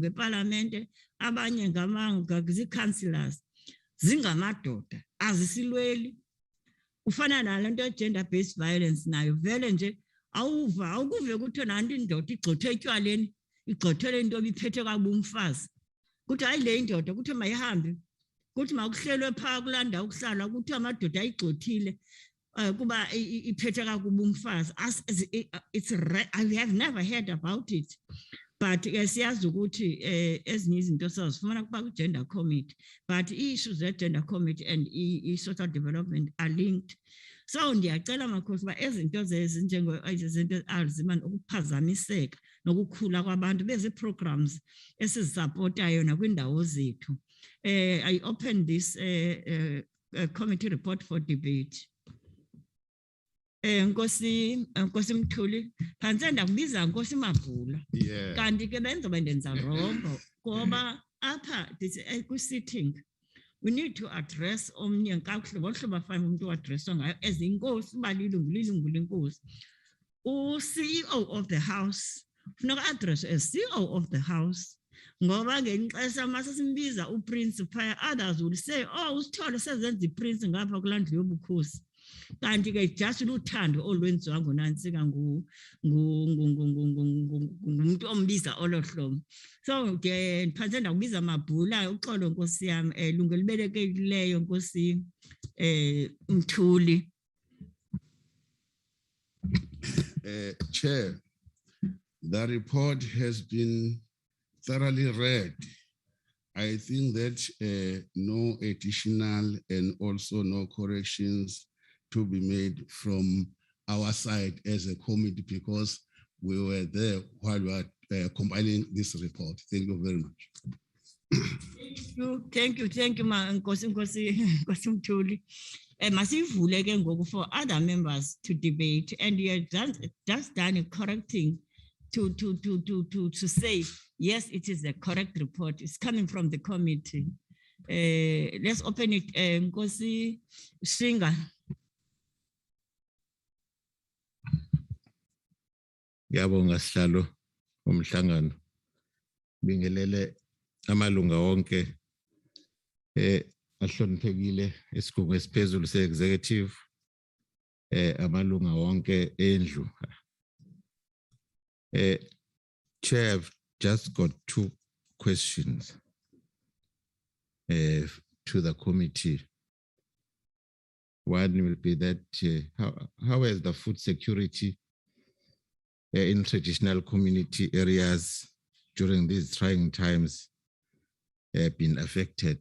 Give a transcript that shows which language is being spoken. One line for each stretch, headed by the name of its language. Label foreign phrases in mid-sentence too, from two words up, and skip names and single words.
Xhosa: epalamente abanye zii-councillors zingamadoda azisilweli ufana nale nto ye-gender-based violence nayo vele nje awukuve kuthiwe nanto indoda igxothwe etywaleni igxothelwe into ibiphethe kabi umfazi kuthi hayi le indoda kuthiwe mayihambe kuthi makuhlelwe phaa kulaa ndawo ukuhlala kuthiwe amadoda ayigxothile kuba iphethe kakubi umfazi.
English: I have never heard about it, but
Xhosa: siyazi ukuthi ezinye izinto sazifumana kuba kwi-gender committee,
English: but ii-issues ze-gender committee and i-social development are linked.
Xhosa: So ndiyacela makhosi uba ezinto zinto ezi-Alzheimer ukuphazamiseka nokukhula kwabantu bezi-programs esizisapotayo nakwindawo zethu.
English: I open this committee report for debate.
Xhosa: Nkosi Mthuli, phantse ndakubiza Nkosi Mabhula. Kanti ke benzoba ndenza rongo ngoba apha kwi-sitting
English: we need to address
Xhosa: omnye kakuhle ngohlobo afane umuntu uadresswa ngayo as inkosi uba lilungu lenkosi.
English: U-CEO of the house
Xhosa: funeka addresswe
English: as CEO of the house
Xhosa: ngoba ngenxesha mase simbiza uPrince phaya
English: others will say
Xhosa: uSithole sezenza iPrince ngapha kulaa ndlu yobukhosi. Kanti ke just luthando olwenziwa ngunantsika ngumuntu ombiza olo hlobo. So ke phantse ndakubiza Mabhula uxolo nkosi yami lungu libelekekileyo nkosi Mthuli.
English: Chair, the report has been thoroughly read. I think that no additional and also no corrections to be made from our side as a committee because we were there while we were compiling this report. Thank you very much. Thank you, Nkosi Mthuli.
Xhosa: Masivule ke ngoku
English: for other members to debate, and you have just done a correcting to say yes, it is the correct report. It's coming from the committee. Let's open it. Nkosi Singa.
Zulu: Ngiyabonga sihlalo omhlangano bingelele amalunga wonke ahloniphekile isigungu esiphezulu se-executive amalunga wonke endlu.
English: Chair, I've just got two questions to the committee. One will be that how has the food security in traditional community areas during these trying times been affected?